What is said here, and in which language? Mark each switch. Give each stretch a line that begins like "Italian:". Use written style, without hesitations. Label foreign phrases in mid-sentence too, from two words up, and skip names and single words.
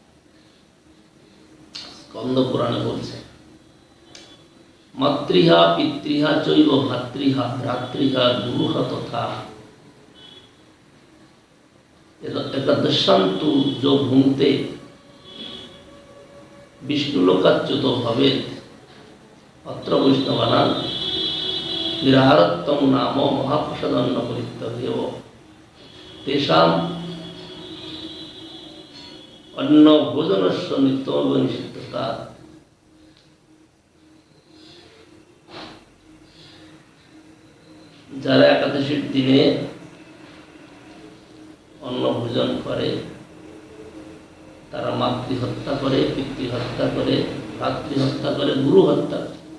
Bangla: স্কন্দ পুরাণে বলছে,
Sanskrit: মাতৃহা পিতৃহা চৈব ভাতৃহা ভ্রাতৃহা গুরুহা তথা। एकादशान्तु जो भुङ्क्ते विष्णुलोकाच्युतो भवेत् अत्र वैष्णवानां निराहारत्वं नाम महाप्रसादान्नपरित्यागेव तेषाम् अन्नभोजनस्य नित्यमेव निषिद्धता।
Bangla: যারা একাদশীর দিনে অন্ন ভোজন করে তারা মাতৃহত্যা করে, পিতৃহত্যা করে, ভ্রাতৃহত্যা করে, গুরু হত্যা করে।